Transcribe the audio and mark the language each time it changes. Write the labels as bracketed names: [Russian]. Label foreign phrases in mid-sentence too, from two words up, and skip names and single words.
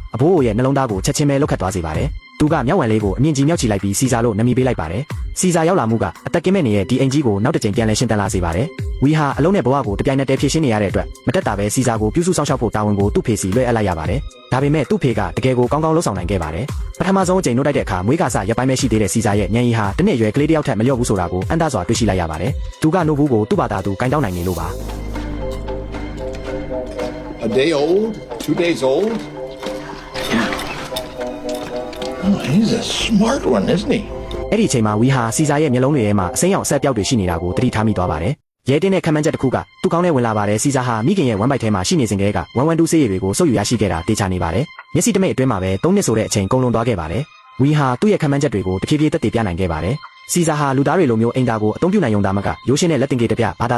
[Burmese] ကအဘိုးအိုရဲ့နှလုံးသားကိုချက်ချင်းပဲလုတ်ခတ်သွားစေပါတယ်သူကမြောက်ဝမ်လေးကိုအမြင့်ကြီးမြောက်ချီလိုက်ပြီးစီစာလို့နာမည်ပေးလိုက်ပါတယ်စီစာရောက်လာမှုကအသက်ကင်းမဲ့နေတဲ့ဒီအင်ကြီးကိုနောက်တစ်ကြိမ်ပြန်လဲရှင်းတန်းလာစေပါတယ်ဝီဟာအလုံးနဲ့ဘဝကိုတပြိုင်နက်တည်းဖြည့်ရှင်းနေရတဲ့အတွက်မတက်တာပဲစီစာကိုပြုစုဆောင်ရှောက်ဖို့တာဝန်ကိုသူ့ဖေစီလွှဲအပ်လိုက်ရပါတယ်ဒါပေမဲ့သူ့ဖေကတကယ်ကိုကောင်းကောင်းလှုပ်ဆောင်နိုင်ခဲ့ပါတယ်ပထမဆုံးအကြိမ်နှုတ်တိုက်တဲ့အခါမွေးကာစရပ်ပိုင်းပဲရှိသေးတဲ့စီစာရဲ့ညံရီဟာတစ်နှစ်အရွယ်ကလေးတစ်ယောက်ထက်မလျော့ဘူးဆိုတာကိုအံ့သားစွာတွေ့ရှိလိုက်ရပါတယ်သူကနို့ဘူးကိုသူ့ဘာသာသူကင်တောင်းနိုင်နေလို့ပါ [English] A day old, 2 days old. Oh, he's a smart one, isn't he? [Burmese] အဲ့ဒီအချိန်မှာဝီဟာစီစာရဲ့မျက်လုံးတွေထဲမှာအစိမ်းရောင်ဆက်ပြောက်တွေရှိနေတာကိုသတိထားမိသွားပါတယ်ရဲတင်းတဲ့ခံမှန်းချက်တစ်ခုကသူ့ကောင်းနဲ့ဝင်လာပါတယ်စီစာဟာမိခင်ရဲ့ဝမ်းပိုက်ထဲမှာရှိနေစဉ်ကလေးက112ဆေးရည်တွေကိုစုပ်ယူရရှိခဲ့တာတေချာနေပါတယ်မျက်စိတမိတ်အတွင်းမှာပဲ3နှစ်ဆိုတဲ့အချိန်ကုန်လွန်သွားခဲ့ပါတယ်ဝီဟာသူ့ရဲ့ခံမှန်းချက်တွေကိုတဖြည်းဖြည်းသက်သေပြနိုင်ခဲ့ပါတယ်စီစာဟာလူသားတွေလိုမျိုးအိမ်သားကိုအသုံးပြုနိုင်ုံသာမကရိုးရှင်းတဲ့လက်တင်ကြီးတစ်ပြဘာသာစ